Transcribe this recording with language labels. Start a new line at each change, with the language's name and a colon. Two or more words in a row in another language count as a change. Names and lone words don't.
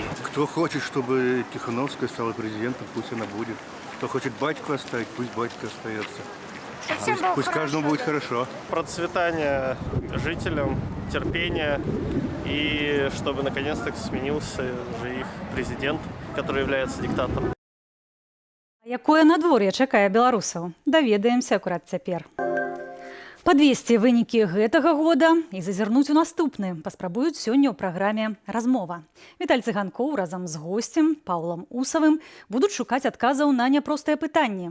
Russian: Кто хочет, чтобы Тихановская стала президентом, пусть она будет. Кто хочет батьку оставить, пусть батька остается. Пусть каждому будет хорошо. Процветания жителям, терпения и чтобы наконец-то сменился же их президент, который является диктатором.
Belarusian: Якое надвор'е чакае беларусаў? Даведаемся акурат цяпер. Падвесці вынікі гэтага года і зазірнуць у наступны паспрабуюць сёння ў праграме «Размова». Віталь Цыганкоў разам з госцем Паўлам Усавым будуць шукаць адказаў на няпростыя пытанні.